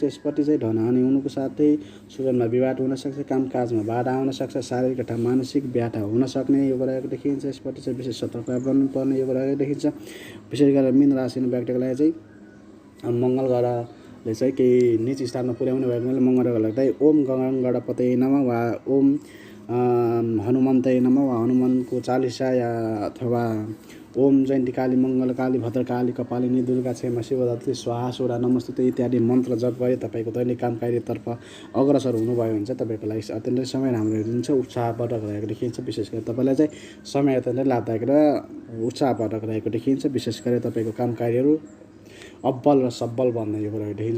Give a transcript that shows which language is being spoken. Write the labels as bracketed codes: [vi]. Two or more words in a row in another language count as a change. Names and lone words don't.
[ne] यसपट्टि चाहिँ धनहानि हुनुको साथै स्वजनमा विवाद हुन सक्छ। कामकाजमा बाधा आउन सक्छ। शारीरिक तथा मानसिक व्याधा हुन सक्ने योग रहेको देखिन्छ। यसपट्टि चाहिँ विशेष सतर्कता गर्नुपर्ने योग रहेको देखिन्छ। विशेष गरेर मीन राशि व्यक्तिको लागि चाहिँ मङ्गल ग्रहले चाहिँ केही निच स्थानमा पुर्याउने भएको हुनाले मङ्गल ग्रहलाई चाहिँ [sa] ओम गणपतये नमः [ne] वा [sa] ओम हनुमन्तये नमः [ne] वा हनुमानको चालिसा या अथवा [sa] ओम जयन्ती काली मङ्गल काली भद्रकाली कपालिनी दुर्गा क्षेमा शिवधात्री स्वाहा सोडा नमस्ते [ne] इत्यादि मन्त्र जप गरे तपाईँको दैनिक काम कार्यतर्फ अग्रसर हुनुभयो भने चाहिँ तपाईँको लागि अत्यन्तै समय राम्रो दिन्छ। उत्साहवर्धक रहेको देखिन्छ। विशेष गरी तपाईँलाई चाहिँ समय अत्यन्तै लाभदायक र उत्साहवर्धक रहेको देखिन्छ। विशेष गरी तपाईँको काम कार्यहरू अब्बल र सब्बल बन्ने यो रहेको देखिन्छ।